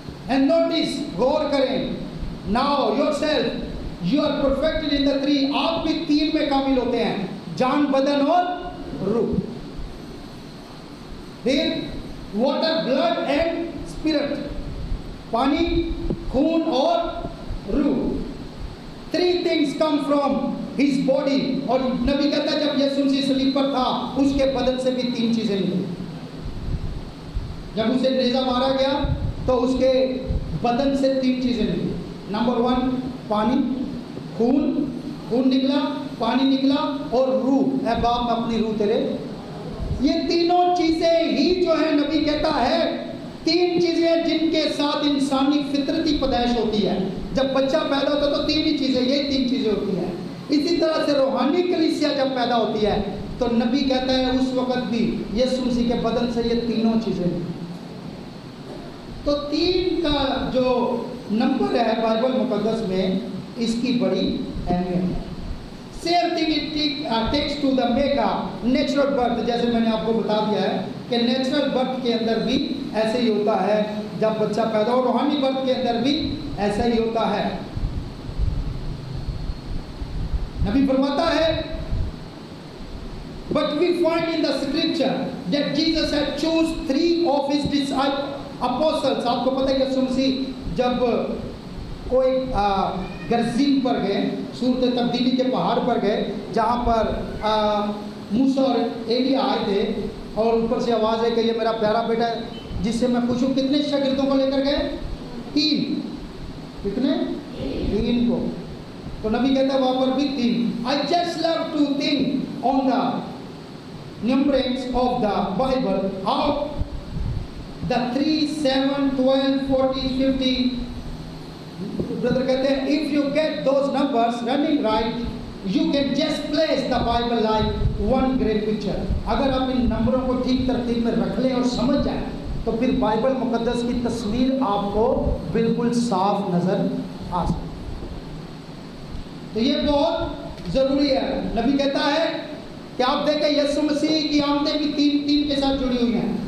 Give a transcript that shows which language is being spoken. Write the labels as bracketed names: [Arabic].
[English] and notice, [Hindi] गौर करें, [English] Now yourself you are perfected in the 3। [Hindi] आप भी 3 में कामिल होते हैं, जान, बदन और रूह। फिर [English] water, blood and spirit, [Hindi] पानी, खून और रूह। [English] 3 things come from his body। [Hindi] और नबी कहता है जब यीशु मसीह सलीब पर था उसके बदन से भी 3 चीजें निकली। जब उसे नेज़ा मारा गया तो उसके बदन से 3 चीजें निकली। नंबर 1 पानी, खून निकला, पानी निकला और रूह, ऐ बाप अपनी रूह तेरे। ये तीनों चीजें ही जो है नबी कहता है 3 चीजें जिनके साथ इंसानी फितरती पैदाइश होती है। जब बच्चा पैदा होता है तो 3 ही चीजें, ये 3 चीजें होती हैं। इसी तरह से रूहानी कलीसिया जब पैदा होती है तो नबी कहता है उस वक्त भी यीशु मसीह के बदन से ये तीनों चीजें। तो 3 का जो नंबर है बाइबल मुकद्दस में, इसकी बड़ी अहमियत है। [English] Same thing it takes to the mega natural birth. [Hindi] जैसे मैंने आपको बता दिया है कि नेचुरल बर्थ के अंदर भी ऐसे ही होता है जब बच्चा पैदा हो, रूहानी बर्थ के अंदर भी ऐसा ही होता है। नबी फरमाता है, [English] but we find in the scripture that Jesus had chose 3 of his apostles. [Hindi] आपको पता है यीशु मसीह जब कोई गर्जीन पर गए, सूरत तब्दीली के पहाड़ पर गए, जहाँ पर मूसा और एलिया आए थे, और ऊपर से आवाज़ है कि ये मेरा प्यारा बेटा है जिससे मैं खुश हूँ। कितने शागिर्दों को लेकर गए? 3। कितने? 3 को। तो नबी कहता है वहाँ पर भी 3। [English] I just love to think on the numberings of the Bible, how the 3, 7, 12, 40, 50, brother [Hindi] कहते हैं [English] if you get those numbers running right, you can just place the Bible like one great picture. [Hindi] अगर आप इन नंबरों को ठीक तरतीब में रख लें और समझ जाएं, तो फिर बाइबल मुकद्दस की तस्वीर आपको बिल्कुल साफ नजर आ सकती। तो ये बहुत ज़रूरी है। नबी कहता है कि आप देखें यीशु मसीह की आमदें भी 3 के साथ जुड़ी हुई हैं।